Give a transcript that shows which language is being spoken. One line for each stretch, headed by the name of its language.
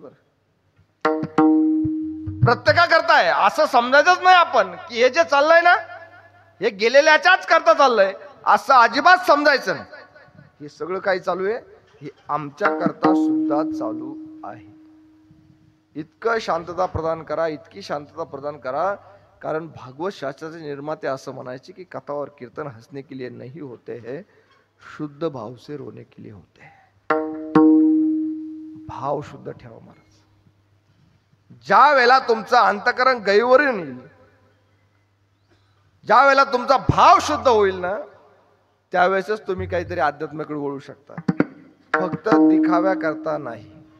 Marathi: बरं, प्रत्येका करताय असं समजायचंच नाही आपण की हे जे चाललंय ना हे गेलेल्याच्याच करता चाललंय असं अजिबात समजायचं नाही. हे सगळं काही चालू आहे हे आमच्या करता सुद्धा चालू आहे. इतकं शांतता प्रदान करा, इतकी शांतता प्रदान करा. कारण भागवत शास्त्राचे निर्माते असं म्हणायचे की
Hindi: कथा और कीर्तन हंसने के लिए नहीं होते हैं, शुद्ध भाव से रोने के लिए होते हैं.
Marathi: भाव शुद्ध ठेवा महाराज. ज्या वेळेला तुमचं अंतःकरण गैरवरून येईल, ज्या वेळेला तुमचा भाव शुद्ध होईल ना त्यावेळेसच तुम्ही काहीतरी अध्यात्माकडे वळू शकता. फक्त दिखाव्या करता नाही.